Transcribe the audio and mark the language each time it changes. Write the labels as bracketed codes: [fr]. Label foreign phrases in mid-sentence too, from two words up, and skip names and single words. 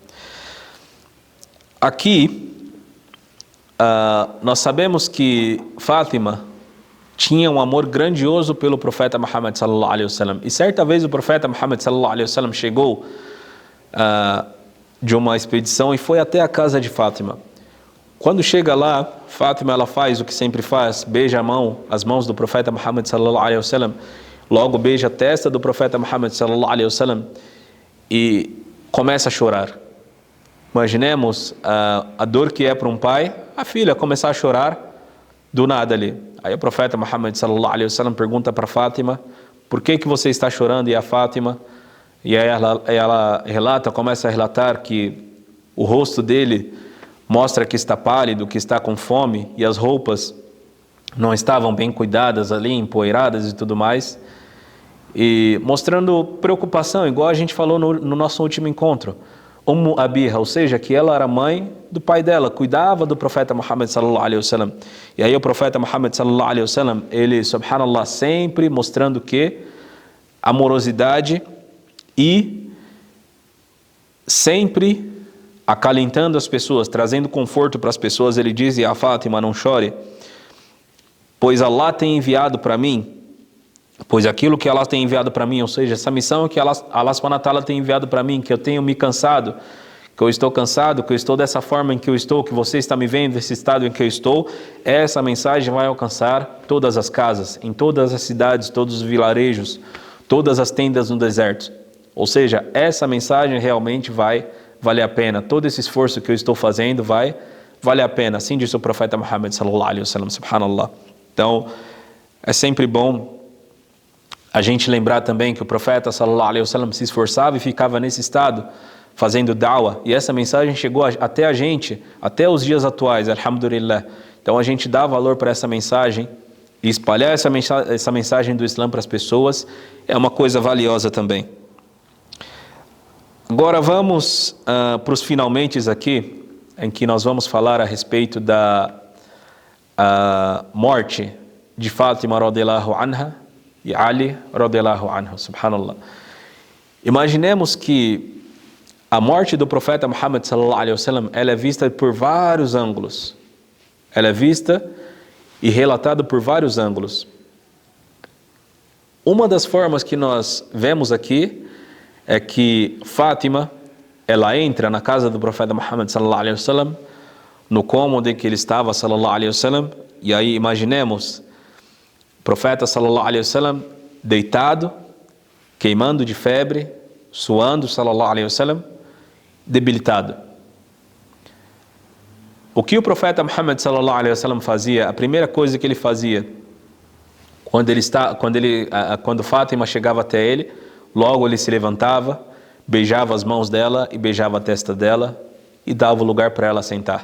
[pt] Aqui, nós sabemos que Fátima tinha um amor grandioso pelo profeta Muhammad [ar] صلى الله عليه وسلم, [pt] e certa vez o profeta Muhammad [ar] صلى الله عليه وسلم [pt] chegou de uma expedição e foi até a casa de Fátima. Quando chega lá, Fátima, ela faz o que sempre faz, beija as mãos do profeta Muhammad [ar] صلى الله عليه وسلم, [pt] logo beija a testa do profeta Muhammad [ar] صلى الله عليه وسلم [pt] e começa a chorar. Imaginemos a dor que é para um pai, a filha começar a chorar do nada ali. Aí o profeta Muhammad [ar] صلى الله عليه وسلم [pt] pergunta para Fátima: por que você está chorando? E a Fátima, e aí ela começa a relatar que o rosto dele mostra que está pálido, que está com fome, e as roupas não estavam bem cuidadas ali, empoeiradas e tudo mais, e mostrando preocupação, igual a gente falou no nosso último encontro. Abiha, ou seja, que ela era mãe do pai dela, cuidava do profeta Muhammad [ar] صلى الله عليه وسلم. [pt] E aí o profeta Muhammad [ar] صلى الله عليه وسلم, [pt] ele, subhanallah, sempre mostrando que amorosidade e sempre acalentando as pessoas, trazendo conforto para as pessoas, ele diz: e a Fátima, não chore, pois Allah tem enviado para mim, pois aquilo que Allah tem enviado para mim, ou seja, essa missão que Allah [ar] سبحانه وتعالى [pt] tem enviado para mim, que eu tenho me cansado, que eu estou cansado, que eu estou dessa forma em que eu estou, que você está me vendo, esse estado em que eu estou, essa mensagem vai alcançar todas as casas, em todas as cidades, todos os vilarejos, todas as tendas no deserto. Ou seja, essa mensagem realmente vai valer a pena, todo esse esforço que eu estou fazendo vai valer a pena, assim disse o profeta Muhammad [ar] صلى الله عليه وسلم, [pt] subhanallah. Então, é sempre bom a gente lembrar também que o profeta [ar] صلى الله عليه وسلم [pt] se esforçava e ficava nesse estado, fazendo da'wah, e essa mensagem chegou até a gente, até os dias atuais, alhamdulillah. Então a gente dá valor para essa mensagem, e espalhar essa mensagem do Islã para as pessoas é uma coisa valiosa também. Agora vamos para os finalmentes aqui, em que nós vamos falar a respeito da morte de Fátima [ar] رضي الله عنها [pt] e Ali [ar] رضي الله عنه, [pt] subhanallah. Imaginemos que a morte do profeta Muhammad [ar] صلى الله عليه وسلم, [pt] ela é vista por vários ângulos. Ela é vista e relatada por vários ângulos. Uma das formas que nós vemos aqui é que Fátima, ela entra na casa do profeta Muhammad [ar] صلى الله عليه وسلم, [pt] no cômodo em que ele estava [ar] صلى الله عليه وسلم, [pt] e aí imaginemos o profeta [ar] صلى الله عليه وسلم [pt] deitado, queimando de febre, suando [ar] صلى الله عليه وسلم, [pt] debilitado. O que o profeta Muhammad [ar] صلى الله عليه وسلم [pt] fazia? A primeira coisa que ele fazia quando Fátima chegava até ele, logo ele se levantava, beijava as mãos dela e beijava a testa dela e dava o lugar para ela sentar.